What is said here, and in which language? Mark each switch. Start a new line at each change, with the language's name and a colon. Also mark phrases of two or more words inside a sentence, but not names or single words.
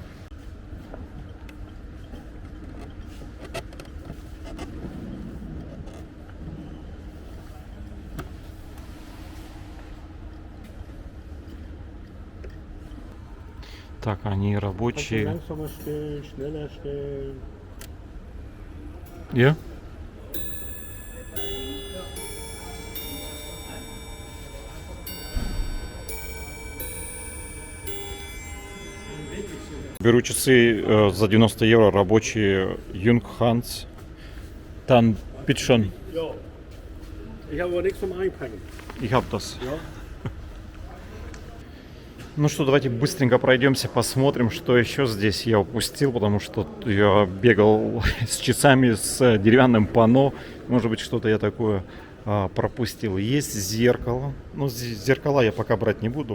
Russian: Так, они рабочие.
German: Langsamer stellen, schneller stellen.
Russian: Я? Беру часы за 90 евро, рабочие Jung Hans Tan Pitschon.
German: Ja. Ich habe aber nichts zum Einpacken. Ich hab das. Ja.
Russian: Ну что, давайте быстренько пройдемся, посмотрим, что еще здесь я упустил, потому что я бегал с часами, с деревянным панно. Может быть, что-то я такое пропустил. Есть зеркало. Ну, зеркала я пока брать не буду.